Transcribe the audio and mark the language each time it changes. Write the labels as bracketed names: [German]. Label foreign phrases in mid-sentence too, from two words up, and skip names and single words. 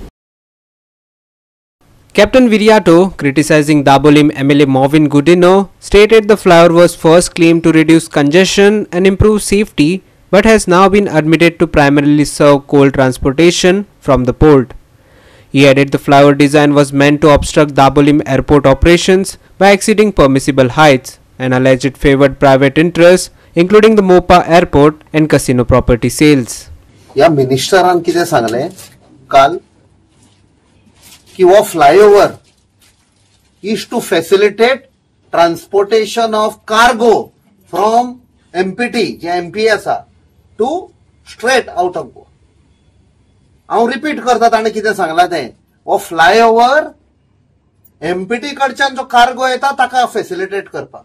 [English] Captain Viriato, criticizing Dabolim MLA Movin Gudino, stated the flyover was first claimed to reduce congestion and improve safety, but has now been admitted to primarily serve coal transportation from the port. He added the flyover design was meant to obstruct Dabolim airport operations by exceeding permissible heights, and alleged it favored private interests, including the Mopa airport and casino property sales. [Konkani] या मिनिस्टरान कितें सांगलें काल कि [English] the flyover is to facilitate transportation of cargo from MPT [Konkani] जे एमपी आसा [English] to straight out of Goa. [Konkani] हांव रिपीट करता, ताणें कितें सांगलां तें, हो फ्लायओवर एमपीटी कडच्यान जो कार्गो येता ताका फॅसिलिटेट करपाक.